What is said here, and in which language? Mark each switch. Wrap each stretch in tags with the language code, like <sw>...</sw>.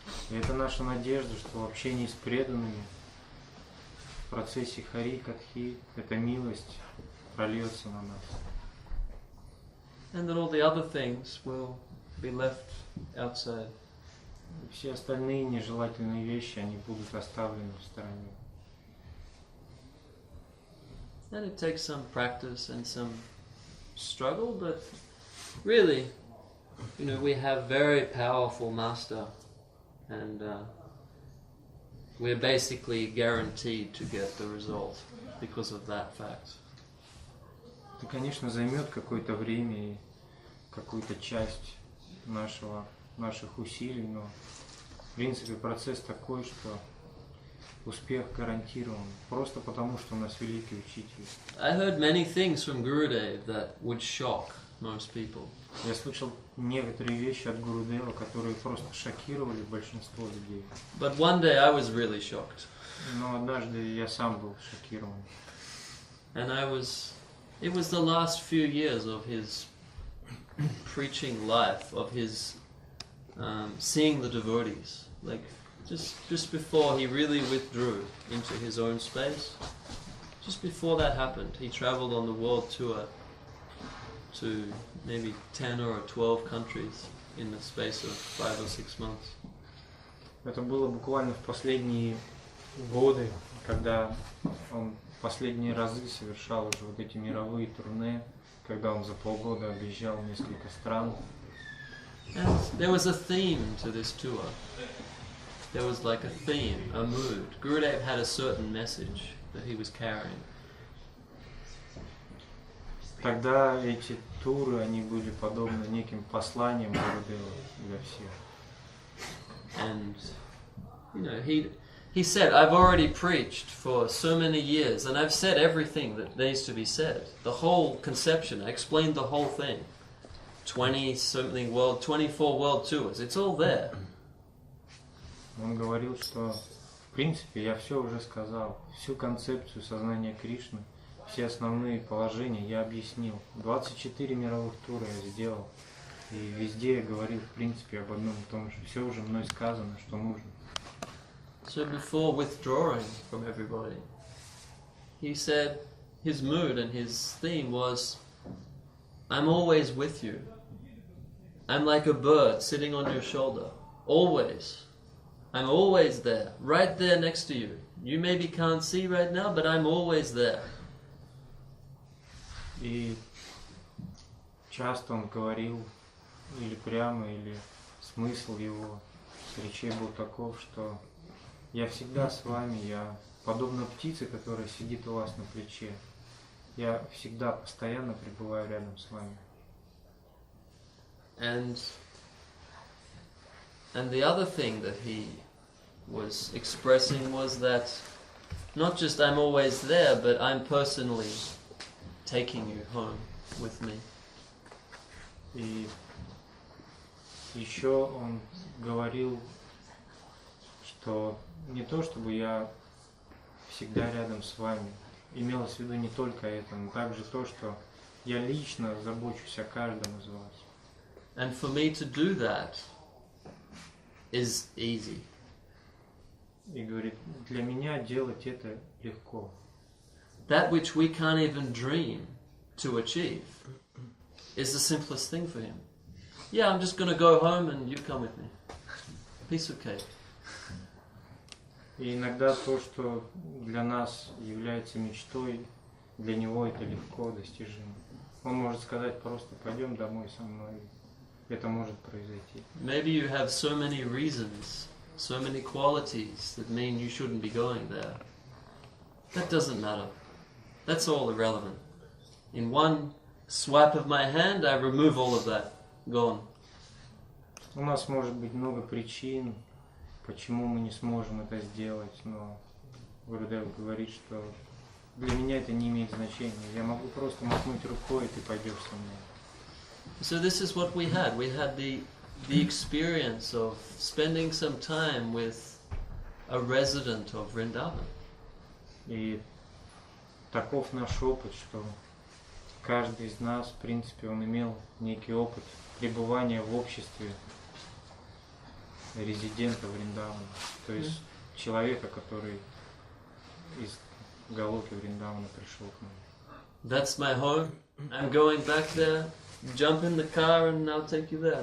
<ru>И это наша надежда, что в общении с преданными в процессе хари катхи эта милость прольется на нас.</ru> <en>And that all the other things will be left outside.</en> <ru>И все остальные нежелательные вещи, они будут оставлены в стороне.</ru> <en>And it takes some practice and some struggle, but really, we have very powerful master, and we're basically guaranteed to get the result because of that fact.</en> <ru>Это, конечно, займет какое-то время и какую-то часть наших усилий, но в принципе процесс такой, что успех гарантирован, просто потому что у нас великий учитель.</ru> <en>I heard many things from Gurudev that would shock most people.</en> <ru>Я слышал некоторые вещи от Гурудева, которые просто шокировали большинство людей.</ru> <en>But one day I was really shocked.</en> <ru>Но однажды я сам был шокирован.</ru> <en>And it was the last few years of his preaching life, of his seeing the devotees. Like just before he really withdrew into his own space, just before that happened, he traveled on the world tour to maybe 10 or 12 countries in the space of 5 or 6 months.</en> <ru>Это было буквально в последние годы, когда он последние разы совершал уже вот эти мировые турне, когда он за полгода объезжал несколько стран.</ru> <en>And there was a theme to this tour. There was like a theme, a mood. Gurudev had a certain message that he was carrying.</en> <ru>Тогда эти туры, они были подобны неким посланиям Гурудева для всех.</ru> <en>And he said, I've already preached for so many years and I've said everything that needs to be said. The whole conception, I explained the whole thing. 24 world tours, it's all there.</en> <ru>Он говорил, что в принципе я все уже сказал, всю концепцию сознания Кришны, все основные положения я объяснил. 24 мировых тура я сделал. И везде я говорил, в принципе, об одном и том же. Все уже мной сказано, что нужно.</ru> <en>So before withdrawing from everybody, he said his mood and his theme was, I'm always with you. I'm like a bird sitting on your shoulder. Always. I'm always there. Right there next to you. You maybe can't see right now, but I'm always there.</en> <ru>И часто он говорил, или прямо, или смысл его речей был таков, что я всегда с вами, я подобно птице, которая сидит у вас на плече. Я всегда, постоянно пребываю рядом с вами.</ru> <en>And the other thing that he was expressing was that not just I'm always there, but I'm personally taking you home with me.</en> <ru>И еще он говорил, что не то чтобы я всегда рядом с вами, имелось в виду не только это, но также то, что я лично забочусь о каждом из вас.</ru> <en>And for me to do that is easy.</en> <ru>И говорит, для меня делать это легко.</ru> <en>That which we can't even dream to achieve is the simplest thing for him. Yeah, I'm just going to go home and you come with me. Piece of cake.</en> <ru>И иногда то, что для нас является мечтой, для него это легко достижимо. Он может сказать просто пойдем домой со мной. Это может произойти.</ru> <en>Maybe you have so many reasons, so many qualities that mean you shouldn't be going there. That doesn't matter. That's all irrelevant. In one swipe of my hand, I remove all of that. Gone.</en> <ru>У нас может быть много причин, почему мы не сможем это сделать, но Гурудев говорит, что для меня это не имеет значения. Я могу просто махнуть рукой, и ты пойдешь со мной.</ru> <en>So this is what we had. We had the experience of spending some time with a resident of Vrindavan.</en> <ru>И таков наш опыт, что каждый из нас, в принципе, он имел некий опыт пребывания в обществе резидента Вриндавана, то есть человека, который из Галоки Вриндавана пришел к нам.</ru> <en>That's my home. I'm going back there. Jump in the car and I'll take you there.</en>